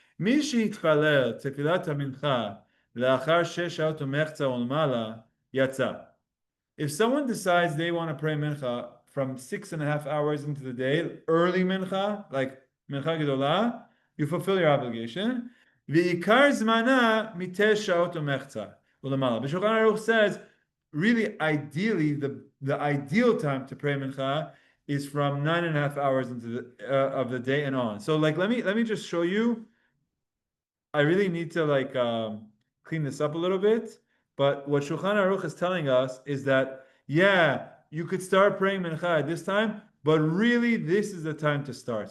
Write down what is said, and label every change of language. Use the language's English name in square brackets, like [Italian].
[Hebrew] מי שהתפלל תפילת המנחה לאחר 6 שעות ומחצה ולמעלה יצא. [English] If someone decides they want to pray mincha from 6.5 hours into the day, early mincha, like mincha gedolah, you fulfill your obligation. [Hebrew] ועיקר זמנה מ9 שעות ומחצה ולמעלה. [English] But Shulchan Aruch says, really, ideally, the ideal time to pray mincha is from 9.5 hours into the of the day and on. So, like, let me just show you. I really need to clean this up a little bit. But what Shulchan Aruch is telling us is that, yeah, you could start praying mincha at this time, but really this is the time to start.